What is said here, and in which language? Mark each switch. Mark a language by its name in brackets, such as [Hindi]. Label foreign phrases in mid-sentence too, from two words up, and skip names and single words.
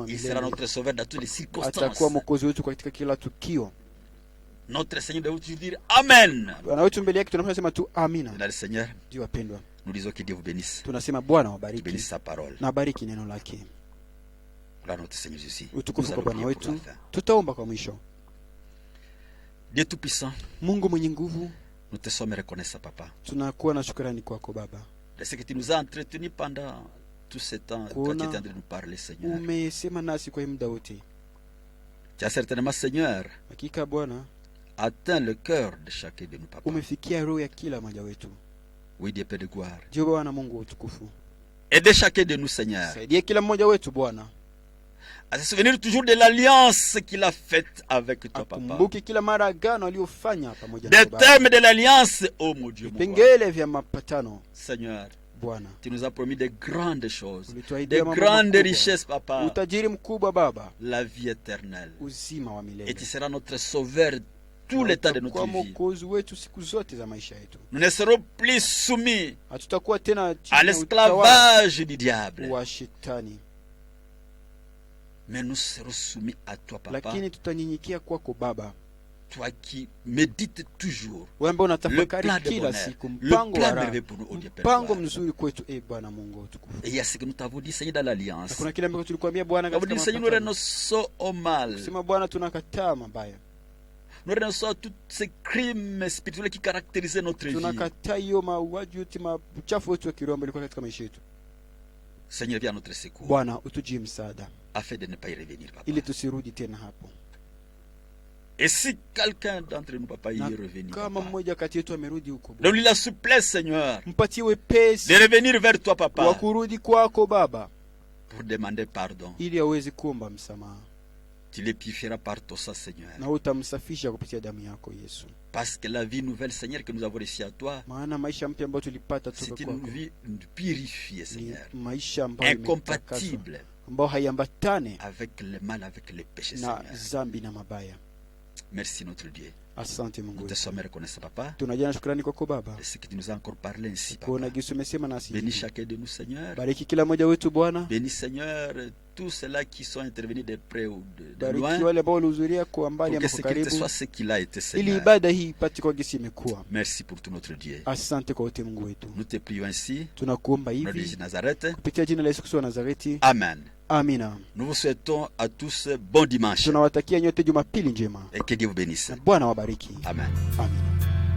[French] Il sera [Swahili] milele. [French] notre sauveur dans toutes les circonstances. [Swahili] Atakuwa mwokozi wetu katika kila tukio. [French] Notre Seigneur doit toujours dire Amen. [Swahili] Bwana wetu mbele yake tunapaswa sema tu amina. [French] Dans le Seigneur, [Swahili] Ndio wapendwa, [French] nous disons que Dieu vous bénisse. [Swahili] tunasema Bwana [French] Bénisse [Swahili] wabariki [French] sa parole. [Swahili] na bariki neno lake. [French] Gloire à notre Seigneur Jésus. [Swahili] Utukufu [French] Nous [Swahili] kwa [French] allons [Swahili] Bwana [French] prier pour [Swahili] wetu. [French] la fin. [Swahili] Tutaomba kwa mwisho. [French] Dieu Tout-Puissant, [Swahili] Mungu mwenye nguvu, [French] nous te sommes reconnaissants, Papa, [Swahili] tunakuwa na shukrani kwako Baba. [French] de ce que tu nous as entretenus pendant tout ce temps quand tu étais en train de nous parler, Seigneur. [Swahili] Umesema nasi kwa muda wote. [French] Tu as certainement, Seigneur, [Swahili] Hakika Bwana, [French] atteint le cœur de chacun de nous, Papa. [Swahili] umefikia roho ya kila mmoja wetu. [French] Oui, Dieu Père de gloire. [Swahili] Ndio Bwana Mungu wa utukufu. [French] Aidez chacun de nous, Seigneur, [Swahili] Saidia kila mmoja wetu Bwana. [French] à se souvenir toujours de l'alliance qu'il a faite avec toi, Papa. [Swahili] Akumbuke kila mara agano aliyofanya pamoja na [French] Des [Swahili] Baba. [French] thèmes de l'alliance, oh mon Dieu, mon roi. [Swahili] Vipengele vya mapatano [French] Seigneur, [Swahili] Bwana. [French] tu nous as promis de grandes choses, [Swahili] Ulituahidia [French] de [Swahili] mambo [French] grandes [Swahili] makubwa. [French] richesses, Papa, [Swahili] Utajiri mkubwa Baba, [French] la vie éternelle. [Swahili] uzima wa [French] Et [Swahili] milele. [French] tu seras notre sauveur tout le temps de notre [Swahili] Utakuwa [French] vie. [Swahili] mwokozi wetu siku zote za maisha yetu. [French] Nous ne serons plus soumis [Swahili] Hatutakuwa tena [French] à [Swahili] chini ya utawala [French] l'esclavage du diable, [Swahili] wa shetani, [French] mais nous serons soumis à toi, Papa, [Swahili] lakini tutanyenyekea kwako Baba, [French] toi qui médites toujours [Swahili] wewe ambaye [French] le [Swahili] unatafakari [French] plan de [Swahili] kila [French] bonheur, [Swahili] siku [French] le [Swahili] mpango [French] plan [Swahili] wa raha, [French] merveilleux pour nous, oh Dieu Père. [Swahili] mpango [French] gloire. [Swahili] mzuri kwetu, Bwana Mungu wa utukufu. [French] Et il y a ce que nous t'avons dit, Seigneur, dans l'alliance. [Swahili] Na kuna kile ambacho tulikuambia Bwana [French] Nous avons [Swahili] katika [French] dit, Seigneur, nous [Swahili] mapatano. [French] renonçons au mal. [Swahili] Sema Bwana, tunakataa mabaya, [French] Nous renonçons à tous ces crimes spirituels qui caractérisaient notre vie. [Swahili] tunakataa hiyo mauaji yote, uchafu wote wa kiroho ambao ulikuwa katika maisha yetu. [French] Seigneur, viens à notre secours, [Swahili] Bwana, utujie msaada [French] afin de ne pas y revenir, Papa. [Swahili] ili tusirudi tena hapo. [French] Et si quelqu'un d'entre nous, Papa, y [Swahili] Na [French] est revenu, [Swahili] kama [French] Papa, [Swahili] mmoja kati yetu amerudi huko, Bwana, [French] donne-lui la souplesse, Seigneur, [Swahili] mpatie wepesi [French] de revenir vers toi, [Swahili] wa [French] Papa, [Swahili] kurudi kwako Baba, [French] pour demander pardon. [Swahili] ili aweze kuomba msamaha, [French] Tu les purifieras par ton sang, Seigneur. [Swahili] na utamsafisha kupitia damu yako Yesu. [French] Parce que la vie nouvelle, Seigneur, que nous avons reçue à toi, [Swahili] Maana maisha mpya ambayo tulipata [French] c'est [Swahili] toka [French] une [Swahili] kwako [French] vie purifiée, [Swahili] ni [French] Seigneur, [Swahili] maisha ambayo imetakaswa, [French] incompatible [Swahili] ambayo haiambatane [French] avec le mal, avec le péché, [Swahili] na [French] Seigneur. [Swahili] zambi na mabaya. [French] Merci, notre Dieu. [Swahili] Asante Mungu [French] Nous te [Swahili] wetu, [French] sommes reconnaissants, Papa, [Swahili] tunajia na shukrani kwako Baba, [French] de ce que tu nous as encore parlé ainsi, [Swahili] kuona [French] Papa. [Swahili] Yesu umesema nasi. [French] Bénis chacun de nous, Seigneur. [Swahili] Bariki kila mmoja wetu Bwana, [French] Bénis, Seigneur, tous ceux-là qui sont intervenus de près ou de [Swahili] bariki [French] loin, [Swahili] wale ambao walihudhuria kwa mbali [French] pour que [Swahili] ama [French] ce [Swahili] kwa [French] qu'il te [Swahili] karibu, [French] soit ce qu'il a été, [Swahili] ili [French] Seigneur. [Swahili] ibada hii ipate kwa gisi imekuwa. [French] Merci pour tout notre Dieu. [Swahili] Asante kwa wote Mungu wetu, [French] Nous te prions ainsi, [Swahili] tunakuomba [French] au nom de [Swahili] hivi [French] Jésus de Nazareth. [Swahili] kupitia jina la Yesu Kristo wa Nazareti, [French] Amen. [Swahili] amina. [French] Nous vous souhaitons à tous bon dimanche [Swahili] Tunawatakia nyote Jumapili njema [French] et que Dieu vous bénisse. [Swahili] na Bwana wabariki. [French] Amen. [Swahili] Amina.